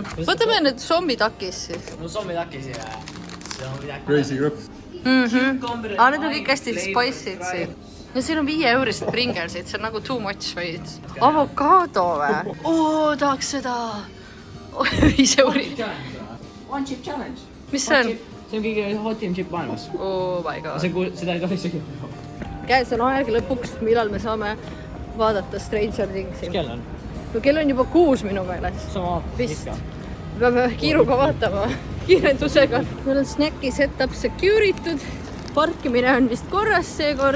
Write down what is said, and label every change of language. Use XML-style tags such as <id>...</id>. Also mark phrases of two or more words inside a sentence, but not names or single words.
<et>Võtame need zombi takis siis. No zombi takis ja see on midagi. Crazy krõps. Aga need on kõik hästi spiced siin. Ja siin on 5 eurist Pringlesid, see on nagu</et> <en>too much</en> <et>veits. Avokaado või? Oo, tahaks seda. 5 eurit.</et> <en>One chip challenge.</en> <et>Mis see on? See on kõige hotim chip maailmas.</et> <en>Oh my god.</en> <et>Seda ei tohi sööda. Käes on aeg lõpuks, millal me saame vaadata Stranger Thingsi. Kell on? No kell on juba 6 minu meelest. Sama vist. Peame kiiruga vaatama. Kiirendusega. Meil on snacki setup securitud. Parkimine on vist korras seekord.</et>